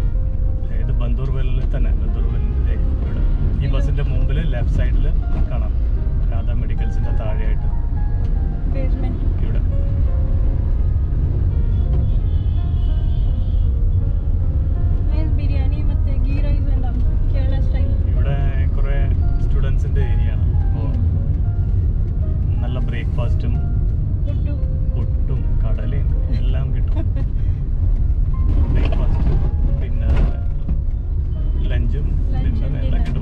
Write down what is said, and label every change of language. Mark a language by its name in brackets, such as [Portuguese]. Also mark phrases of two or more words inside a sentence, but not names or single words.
[Malayalam] ഇത് ബന്ദൂർവെല്ലിൽ തന്നെ, ബന്ദൂർവെല്ലിൻ്റെ ഇവിടെ ഈ ബസ്സിൻ്റെ മുമ്പിൽ ലെഫ്റ്റ് സൈഡിൽ കാണാം രാധ മെഡിക്കൽസിൻ്റെ താഴെയായിട്ട് ബേസ്മെന്റ്. ഇവിടെ. [English] nice biryani [Kannada] ಮತ್ತೆ [English] ghee rice [Kannada] ಎಲ್ಲ [English] Kerala style. [Malayalam] ഇവിടെ കുറേ സ്റ്റുഡൻസിൻ്റെ ഏരിയ ആണ്. അപ്പോൾ നല്ല ബ്രേക്ക്ഫാസ്റ്റും പുട്ടും കടലയും എല്ലാം കിട്ടും. ബ്രേക്ക്ഫാസ്റ്റ് പിന്നെ ലഞ്ചും ഡിന്നറും എല്ലാം കിട്ടും.